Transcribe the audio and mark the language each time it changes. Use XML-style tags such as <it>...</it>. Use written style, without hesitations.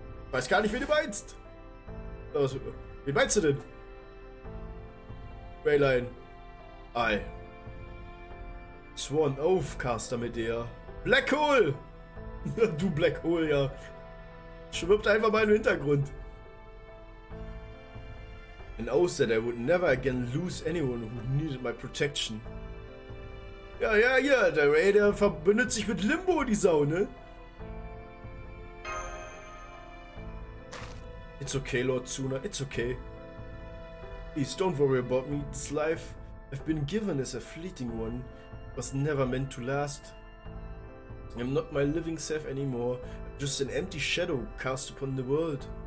<de>Weiß gar nicht, wen du meinst. Also, wen meinst du denn? Rayline. Ei. Sworn Oath, Caster mit der. Black Hole! Du Black Hole, ja. Schwirbt einfach mal im Hintergrund.</de> <en>An oath that I would never again lose anyone who needed my protection.</en> <de>Ja, der Ray, der verbündet sich mit Limbo, die Sau, ne?</de> <en>It's okay, Lord Tsuna, it's okay. Please don't worry about me. This life I've been given is a fleeting one. It was never meant to last. I'm not my living self anymore. I'm just an empty shadow cast upon the world.</en>